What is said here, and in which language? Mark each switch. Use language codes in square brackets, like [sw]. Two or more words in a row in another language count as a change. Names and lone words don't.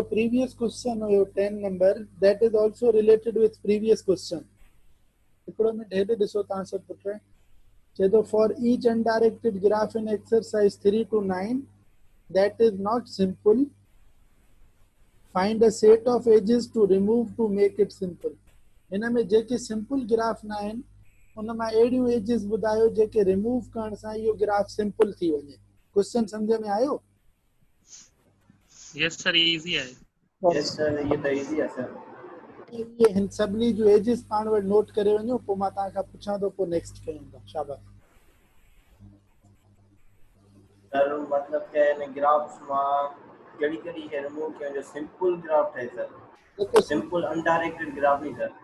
[en] previous question [sd] हुयो 10 नंबर [en] that is also related with previous question [sd] हिकिड़ो मिनट हेॾे ॾिसो तव्हां सभु पुट चए थो [en] for each undirected graph in exercise 3 to 9 that is not simple find a set of edges to remove to make it simple [sd] हिन में जेके [en] simple graph [sd] न आहिनि उन मां अहिड़ियूं एजिस ॿुधायो जेके रिमूव करण सां इहो [en] graph simple [sd] थी वञे क्वेश्चन सम्झ में आयो [en] yes sir [sd] इजी आहे [en] yes sir [sd] ये त इजी आहे सर ये हिन सभिनी जूं एजिस पाण वटि नोट करे वञो पोइ मां तव्हां खां पुछां थो पोइ नेक्स्ट कयूं था शाबाश सर [ur] مطلب کیا ہے [sd] इन ग्राफ्स मां कहिड़ी कहिड़ी शइ रिमूव कयो जो [en] simple graph [sd] ठहे सर [en] simple undirected graph [sd] नहीं सर